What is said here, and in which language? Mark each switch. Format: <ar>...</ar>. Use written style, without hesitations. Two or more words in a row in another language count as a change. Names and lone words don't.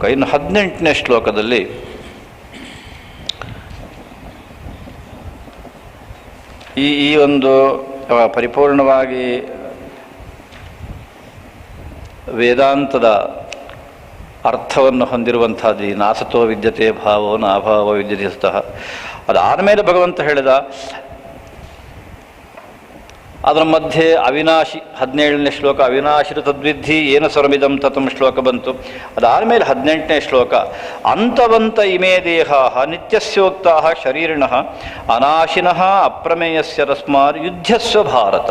<kn>ಇನ್ನು 18ನೇ ಶ್ಲೋಕದಲ್ಲಿ ಈ ಒಂದು ಪರಿಪೂರ್ಣವಾಗಿ ವೇದಾಂತದ ಅರ್ಥವನ್ನು ಹೊಂದಿರುವಂಥದ್ದು ಈ</kn> <sa>ನಾಸತೋ ವಿದ್ಯತೆ ಭಾವೋ ನಾಭಾವ ವಿದ್ಯತೆ ಸ್ತಃ.</sa> <kn>ಅದಾದಮೇಲೆ ಭಗವಂತ ಹೇಳಿದ ಅದರ ಮಧ್ಯೆ ಅವಿನಾಶಿ 17ನೇ ಶ್ಲೋಕ</kn> <sa>ಅವಿನಾಶಿರು ತದ್ವಿಧಿ ಏನ ಸರ್ವಮಿದಂ ತತಂ</sa> <kn>ಶ್ಲೋಕ ಬಂತು. ಅದಾದಮೇಲೆ 18ನೇ ಶ್ಲೋಕ</kn> <sa>ಅಂತವಂತ ಇಮೇ ದೇಹ ನಿತ್ಯಸ್ಯೋಕ್ತಾ ಶರೀರಿಣಃ ಅನಾಶಿನಃ ಅಪ್ರಮೇಯಸ್ಯ ತಸ್ಮಾತ್ ಯುದ್ಧಸ್ವ ಭಾರತ.</sa>